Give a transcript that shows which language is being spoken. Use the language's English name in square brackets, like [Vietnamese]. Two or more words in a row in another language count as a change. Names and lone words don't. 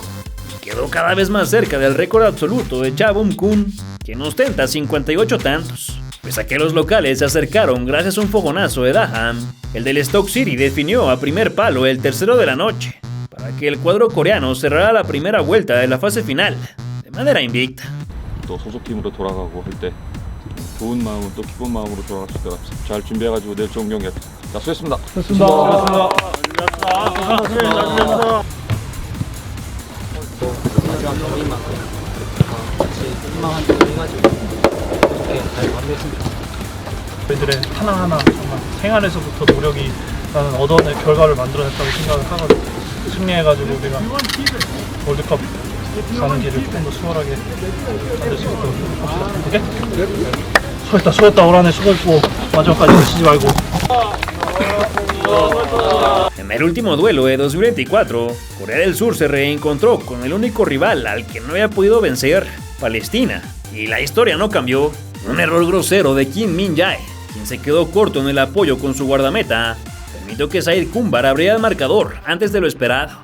[Spanish] Quedó cada vez más cerca del récord absoluto de Cha Bum-kun, quien ostenta 58 tantos. Pese a que los locales se acercaron gracias a un fogonazo de Daham, el del Stoke City definió a primer palo el tercero de la noche, para que el cuadro coreano cerrara la primera vuelta de la fase final, de manera invicta. [Korean] 또 소속팀으로 돌아가고 할 때 좋은 마음은 또 기쁜 마음으로 돌아갈 수 있도록 잘 준비해가지고 내일 좋은 경기 합시다. 자, 수고했습니다. 저희들의 하나하나 정말 생활에서부터 노력이 나는 얻어낼 결과를 만들어냈다고 생각을 하거든요. 승리해가지고 우리가 월드컵 가는 길을 조금 더 수월하게 만들 수 있도록 합시다. 오케이? 수고했다. 올 한해 수고했고 마지막까지 다치지 말고. [Spanish] En el último duelo de 2024, Corea del Sur se reencontró con el único rival al que no había podido vencer, Palestina, y la historia no cambió. Un error grosero de Kim Min-jae, quien se quedó corto en el apoyo con su guardameta, permitió que Said Kumbar abriera el marcador antes de lo esperado.